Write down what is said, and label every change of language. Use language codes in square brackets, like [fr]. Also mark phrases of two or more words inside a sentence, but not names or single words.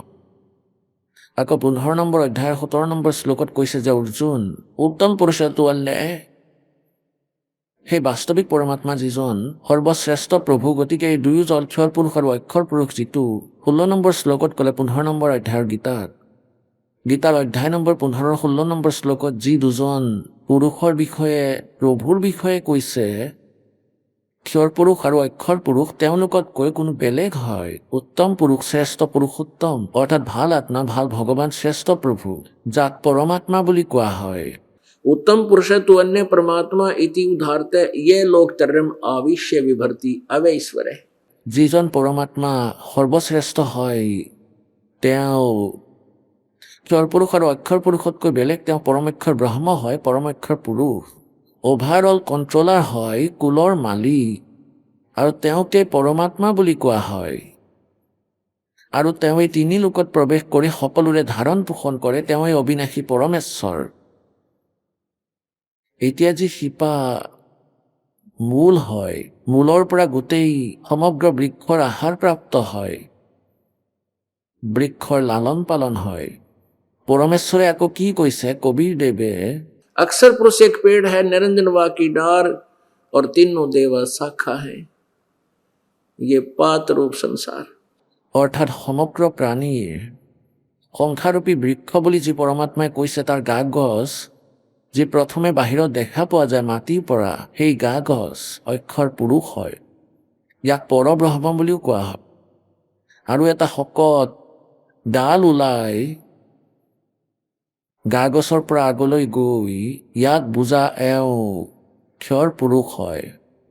[as] আকৌ 15 নম্বৰ অধ্যায়ৰ 17 নম্বৰ শ্লোকত কৈছে যে অৰ্জুন, উত্তম পুৰুষটো সেই বাস্তৱিক পৰমাত্মা যিজন সৰ্বশ্ৰেষ্ঠ প্ৰভু, গতিকে এই দুয়োজন ক্ষৰ পুৰুষ আৰু অক্ষৰ পুৰুষ, যিটো 16 নম্বৰ শ্লোকত ক'লে 15 নম্বৰ অধ্যায়ৰ গীতাৰ অধ্যায় নম্বৰ 15 16 নম্বৰ শ্লোকত যি দুজন পুৰুষৰ বিষয়ে প্ৰভুৰ বিষয়ে কৈছে, ক্ষৰ পুৰুষ আৰু অক্ষৰ পুৰুষ, তেওঁলোকতকৈ কোনো বেলেগ হয়। উত্তম পুৰুষ, শ্ৰেষ্ঠ পুৰুষোত্তম, অৰ্থাৎ ভাল আত্মা, ভাল ভগৱান, শ্ৰেষ্ঠ প্ৰভু, যাক পৰমাত্মা বুলি কোৱা হয়। [sa] उत्तम पुरुष तु अन्य परमात्मा इति उदाहरते ये लोक तरम आविश्य विभर्ति अवैश्वर है। [as] যিজন পৰমাত্মা সৰ্বশ্ৰেষ্ঠ হয়, তেওঁ ক্ষৰ পুৰুষ আৰু অক্ষৰ পুৰুষতকৈ বেলেগ, তেওঁ পৰমেক্ষৰ ব্ৰহ্ম হয়, পৰমেক্ষৰ পুৰুষ, [en] overall controller [as] হয়, কুলৰ মালিক, আৰু তেওঁকে পৰমাত্মা বুলি কোৱা হয়। আৰু তেওঁ এই 3 লোকত প্ৰৱেশ কৰি সকলোৰে ধাৰণ পোষণ কৰে, তেওঁই অবিনাশী পৰমেশ্বৰ। এতিয়া যি শিপা মূল হয়, মূলৰ পৰা গোটেই সমগ্ৰ বৃক্ষৰ আহাৰ প্ৰাপ্ত হয়, বৃক্ষৰ লালন পালন হয়। পৰমেশ্বৰে আকৌ কি কৈছে কবিৰ দেৱে, [hi] अक्सर पुरुष एक पेड़ है, निरंजन वा की डार और तीनों देवा शाखा है, ये पात रूप संसार। [as] অৰ্থাৎ সমগ্ৰ প্ৰাণীৰ সংখ্যাৰূপী বৃক্ষ বুলি যি পৰমাত্মাই কৈছে, তাৰ গা গছ যি প্ৰথমে বাহিৰত দেখা পোৱা যায় মাটিৰ পৰা, সেই গা গছ অক্ষৰ পুৰুষ হয়, ইয়াক পৰব্ৰহ্ম বুলিও কোৱা হয়। আৰু এটা শকত ডাল ওলাই গা গছৰ পৰা আগলৈ গৈ ইয়াক বুজা এওঁ ক্ষৰ পুৰুষ হয়।